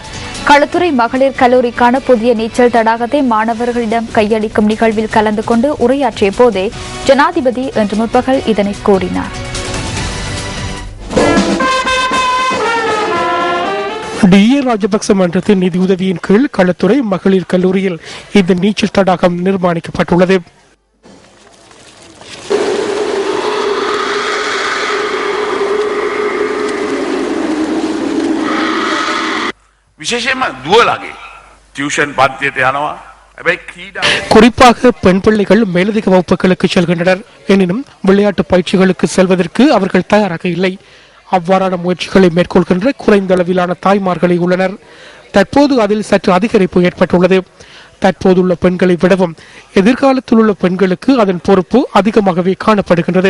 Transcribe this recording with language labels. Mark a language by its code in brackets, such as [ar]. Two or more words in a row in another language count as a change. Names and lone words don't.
[ta] களுத்துறை மகளிர் கல்லூரிக்கான புதிய நீச்சல் தடாகத்தை மாணவர்களிடம் கையளிக்கும் நிகழ்வில் கலந்து கொண்டு உரையாற்றிய போதே ஜனாதிபதி இன்று முற்பகல் இதனை கூறினார். DA ராஜபக்ச மன்றத்தின் நிதியுதவியின் கீழ் களத்துறை மகளிர் கல்லூரியில் இந்த நீச்சல் தடாகம் நிர்மாணிக்கப்பட்டுள்ளது. [si] විශේෂයෙන්ම දුවලගේ ටියුෂන් පන්තියට යනවා. හැබැයි ක්‍රීඩා [ta] குறிப்பாக பெண் பிள்ளைகள் மேலதிக வகுப்புகளுக்கு செல்கின்றனர். எனினும் விளையாட்டு பயிற்சிகளுக்கு செல்வதற்கு அவர்கள் தயாராக இல்லை. அவ்வாறான முயற்சிகளை மேற்கொள்கின்ற குறைந்த அளவிலான தாய்மார்களே உள்ளனர். தற்போது அதில் சற்று அதிகரிப்பு ஏற்பட்டுள்ளது. தற்போதுள்ள பெண்களை விடவும் எதிர்காலத்தில் உள்ள பெண்களுக்கு அதன் பொறுப்பு அதிகமாகவே காணப்படுகின்றது.